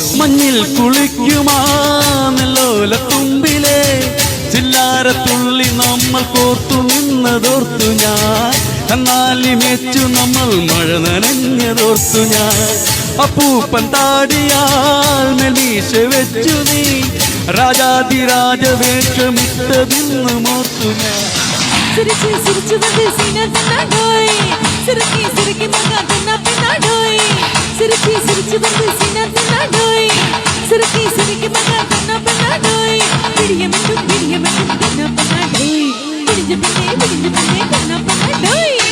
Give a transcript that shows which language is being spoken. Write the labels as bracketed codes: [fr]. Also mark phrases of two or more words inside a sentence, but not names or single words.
[ml] മഞ്ഞിൽ കുളിക്കുമാ നെല്ലോല തുമ്പിലെ ചില്ലാരത്തുള്ളി നമ്മൾ കോർത്തു നിന്നതോർത്തു ഞാൻ. കന്നാലി മേച്ചു നമ്മൾ മഴ നനഞ്ഞതോർത്തു ഞാൻ. അപ്പൂപ്പൻ താടിയാൽ മെലീശ വെച്ചു നീ രാജാതിരാജവേഷമിട്ടതിന്ന് മോർത്തു ഞാൻ. [ta] சிரிச்சு சிரிச்சு வந்து சீனா தன்னாடோய் சிரிக்கி சிரிக்கி மகா தன்னா பின்னாடோய் சிரிச்சு சிரிச்சு வந்து சீனா தன்னாடோய் சிரிக்கி சிரிக்கி மகா தன்னா பின்னாடோய் விடியமென்றும் தன்னா பின்னாடோய் விடிஞ்ச பின்னே தன்னா பின்னாடோய்.